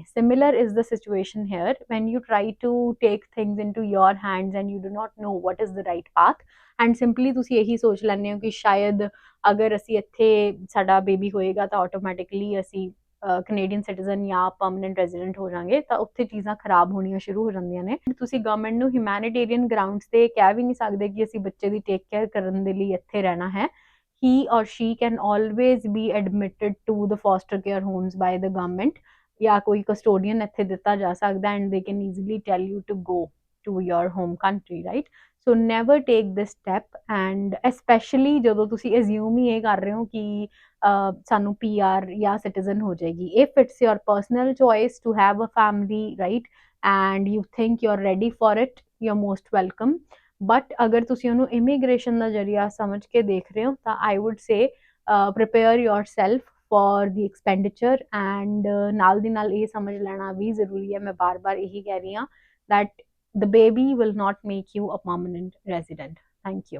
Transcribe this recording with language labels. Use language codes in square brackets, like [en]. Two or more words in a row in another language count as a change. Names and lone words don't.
[en] similar is the situation here when you try to take things into your hands and you do not know what is the right path, and simply [pa] ਤੁਸੀਂ ਇਹੀ ਸੋਚ ਲੈਂਦੇ ਹੋ ਕਿ ਸ਼ਾਇਦ ਅਗਰ ਅਸੀਂ ਇੱਥੇ ਸਾਡਾ ਬੇਬੀ ਹੋਏਗਾ ਤਾਂ ਆਟੋਮੈਟਿਕਲੀ ਅਸੀਂ [en] Canadian citizen [pa] ਜਾਂ [en] permanent resident [pa] ਹੋ ਜਾਾਂਗੇ, ਤਾਂ ਉੱਥੇ ਚੀਜ਼ਾਂ ਖਰਾਬ ਹੋਣੀਆਂ ਸ਼ੁਰੂ ਹੋ ਜਾਂਦੀਆਂ ਨੇ। ਤੁਸੀਂ ਗਵਰਨਮੈਂਟ ਨੂੰ [en] humanitarian grounds [pa] ਤੇ ਕਹਿ ਵੀ ਨਹੀਂ ਸਕਦੇ ਕਿ ਅਸੀਂ ਬੱਚੇ ਦੀ [en] take care [pa] ਕਰਨ ਦੇ ਲਈ ਇੱਥੇ ਰਹਿਣਾ ਹੈ। [en] he or she can always be admitted to the foster care homes by the government, [pa] ਜਾਂ ਕੋਈ ਕਸਟੋਡੀਅਨ ਇੱਥੇ ਦਿੱਤਾ ਜਾ ਸਕਦਾ, [en] and they can easily tell you to go to your home country, right। so never take this step, and especially [pa] ਜਦੋਂ ਤੁਸੀਂ assume ਹੀ ਇਹ ਕਰ ਰਹੇ ਹੋ ਕਿ ਸਾਨੂੰ PR ਜਾਂ ਸਿਟੀਜ਼ਨ ਹੋ ਜਾਏਗੀ। [en] if it's your personal choice to have a family, right, and you think you're ready for it, you're most welcome। [pa] ਬਟ ਅਗਰ ਤੁਸੀਂ ਉਹਨੂੰ ਇਮੀਗ੍ਰੇਸ਼ਨ ਦਾ ਜ਼ਰੀਆ ਸਮਝ ਕੇ ਦੇਖ ਰਹੇ ਹੋ ਤਾਂ [en] I would say prepare yourself for the expenditure, [pa] ਐਂਡ ਨਾਲ ਦੀ ਨਾਲ ਇਹ ਸਮਝ ਲੈਣਾ ਵੀ ਜ਼ਰੂਰੀ ਹੈ, ਮੈਂ ਬਾਰ-ਬਾਰ ਇਹੀ ਕਹਿ ਰਹੀ ਹਾਂ, [en] that the baby will not make you a permanent resident। Thank you।